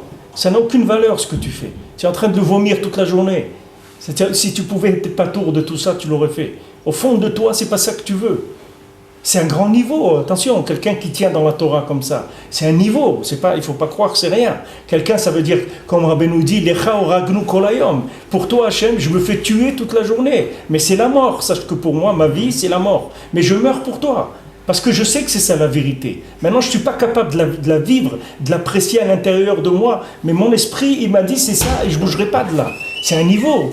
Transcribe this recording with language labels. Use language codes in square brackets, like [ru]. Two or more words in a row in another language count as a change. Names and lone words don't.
[fr] Ça n'a aucune valeur ce que tu fais. Tu es en train de le vomir toute la journée. Si tu pouvais être patour de tout ça, tu l'aurais fait. Au fond de toi, c'est pas ça que tu veux. C'est un grand niveau. Attention, quelqu'un qui tient dans la Torah comme ça, c'est un niveau. Il ne faut pas croire que c'est rien. Quelqu'un, ça veut dire, comme Rabbeinu dit, [he] לך הורגנו כל היום. [fr] Pour toi, Hachem, je me fais tuer toute la journée. Mais c'est la mort. Sache que pour moi, ma vie, c'est la mort. Mais je meurs pour toi. Parce que je sais que c'est ça la vérité. Maintenant, je ne suis pas capable de la vivre, de l'apprécier à l'intérieur de moi. Mais mon esprit, il m'a dit c'est ça et je ne bougerai pas de là. C'est un niveau.